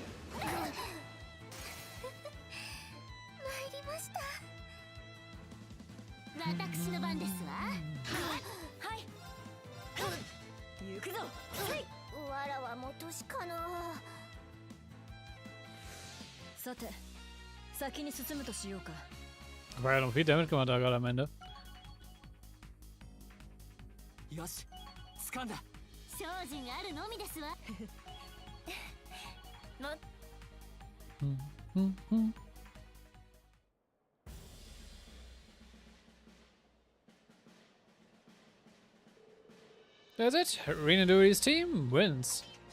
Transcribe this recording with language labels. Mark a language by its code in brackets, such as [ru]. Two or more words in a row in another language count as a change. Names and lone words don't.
[ja] 参りました。私の番ですわ。はい。行くぞ。わらはも年かな。さて、先に進むとしようか。 [de] War ja noch viel Damage gemacht da gerade am Ende. [ja] よし、掴んだ。精進あるのみですわ。 [en] That's it. Rena Duri's team wins.